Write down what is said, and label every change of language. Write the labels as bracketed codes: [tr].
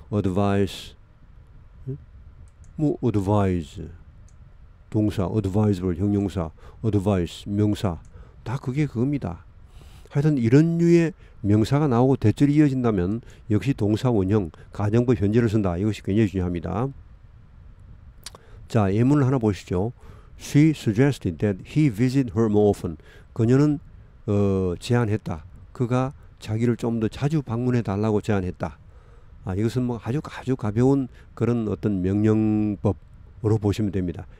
[ko] advise, 뭐 advise 동사, advisable 형용사, advice 명사 다 그게 그겁니다. 하여튼 이런 류의 명사가 나오고 대절이 이어진다면 역시 동사 원형, 가정법 현재를 쓴다. 이것이 굉장히 중요합니다. 자, 예문을 하나 보시죠. [en] She suggested that he visit her more often. [ko] 그녀는 제안했다. 그가 자기를 좀 더 자주 방문해 달라고 제안했다. 이것은 뭐 아주 가벼운 그런 어떤 명령법으로 보시면 됩니다.